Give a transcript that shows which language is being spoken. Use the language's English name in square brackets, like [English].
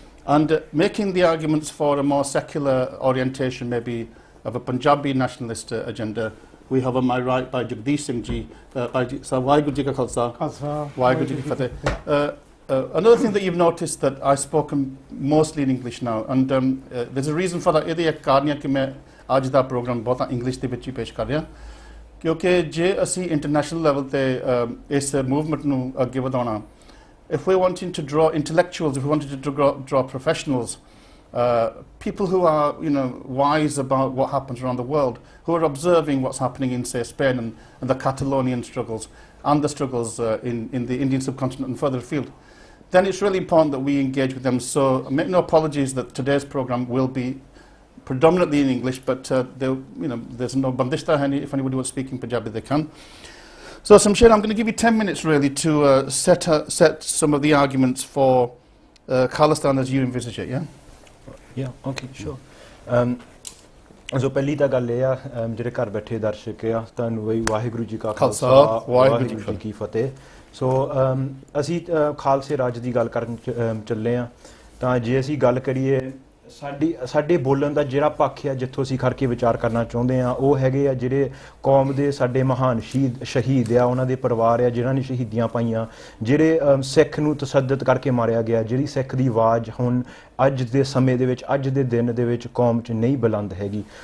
[English] And making the arguments for a more secular orientation, maybe of a Punjabi nationalist agenda, we have on my right by Jagdish Singh Ji, Waheguru Ji Ka Khalsa, Waheguru Ji Ki Fateh. Another thing that you've noticed that I've spoken mostly in English now, and there's a reason for that. [Punjabi] ਇਹਦੀ ਇੱਕ ਕਾਰਨ ਹੈ ਕਿ ਮੈਂ ਅੱਜ ਦਾ programme ਬਹੁਤਾ English ਦੇ ਵਿੱਚ ਹੀ ਪੇਸ਼ ਕਰ ਰਿਹਾ, ਕਿਉਂਕਿ ਜੇ ਅਸੀਂ ਇੰਟਰਨੈਸ਼ਨਲ ਲੈਵਲ ਤੇ ਇਸ ਮੂਵਮੈਂਟ ਨੂੰ ਅੱਗੇ ਵਧਾਉਣਾ, [English] if we're wanting to draw intellectuals, if we wanted to draw professionals people who are, wise about what happens around the world, who are observing what's happening in, say, Spain and the Catalonian struggles and the struggles in the Indian subcontinent and further afield, then it's really important that we engage with them. So make no apologies that today's program will be predominantly in English, but there's no bandishta. If anybody wants speaking Punjabi, they can. So, Samsher, I'm going to give you 10 minutes really to set some of the arguments for Khalistan as you envisage it, yeah? Yeah, okay, sure. [Punjabi] So ਪਹਿਲੀ ਤਾਂ ਗੱਲ ਇਹ ਆ ਜਿਹੜੇ ਘਰ ਬੈਠੇ ਦਰਸ਼ਕ ਆ ਤੁਹਾਨੂੰ ਵਈ ਵਾਹਿਗੁਰੂ ਜੀ ਕਾ ਖਾਲਸਾ ਵਾਹਿਗੁਰੂ ਜੀ ਕੀ ਫਤਿਹ। ਸੋ ਅਸੀਂ ਖਾਲਸੇ ਰਾਜ ਦੀ ਗੱਲ ਕਰਨ ਚੱਲੇ ਆ ਤਾਂ ਜੇ ਅਸੀਂ ਗੱਲ ਕਰੀਏ ਸਾਡੇ ਬੋਲਣ ਦਾ ਜਿਹੜਾ ਪੱਖ ਆ ਜਿੱਥੋਂ ਅਸੀਂ ਖੜ ਕੇ ਵਿਚਾਰ ਕਰਨਾ ਚਾਹੁੰਦੇ ਆ ਉਹ ਹੈਗੇ ਆ ਜਿਹੜੇ ਕੌਮ ਦੇ ਸਾਡੇ ਮਹਾਨ ਸ਼ਹੀਦ ਆ ਉਹਨਾਂ ਦੇ ਪਰਿਵਾਰ ਆ ਜਿਨ੍ਹਾਂ ਨੇ ਸ਼ਹੀਦੀਆਂ ਪਾਈਆਂ ਜਿਹੜੇ ਸਿੱਖ ਨੂੰ ਤਸ਼ੱਦਦ ਕਰਕੇ ਮਾਰਿਆ ਗਿਆ ਜਿਹੜੀ ਸਿੱਖ ਦੀ ਆਵਾਜ਼ ਹੁਣ ਅੱਜ ਦੇ ਸਮੇਂ ਦੇ ਵਿੱਚ ਅੱਜ ਦੇ ਦਿਨ ਦੇ ਵਿੱਚ ਕੌਮ 'ਚ ਨਹੀਂ ਬੁਲੰਦ ਹੈਗੀ।